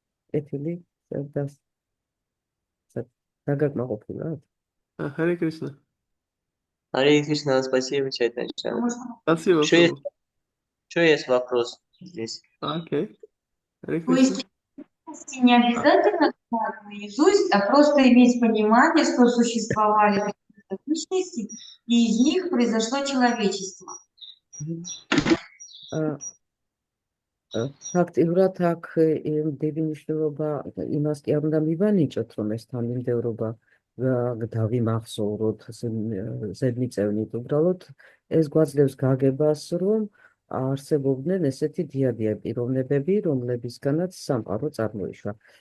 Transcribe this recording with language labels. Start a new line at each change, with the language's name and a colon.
Georgian: კეთილი და დაგაკმაყოფილოთ.
Sanskrit: Hare Krishna.
Russian: Харе Кришна, спасибо, Чайтанья. Спасибо. Что есть вопрос здесь?
English: Okay. Hare
Russian: То есть
Sanskrit: Krishna.
Russian: не обязательно знать наизусть, а просто иметь понимание, что существовали такие сущности, и из них произошло человечество.
Georgian: ფაქტიურად აქ დიდი მნიშვნელობა იმას კი არ უნდა მივანიჭოთ, რომ ეს თანმიმდევრობა დავიმახსოვროთ ზედმიწევნით. უბრალოდ ეს გვაძლევს გაგებას, რომ არსებობდნენ ესეთი დიადია პიროვნებები, რომლებისგანაც სამყარო წარმოიშვა.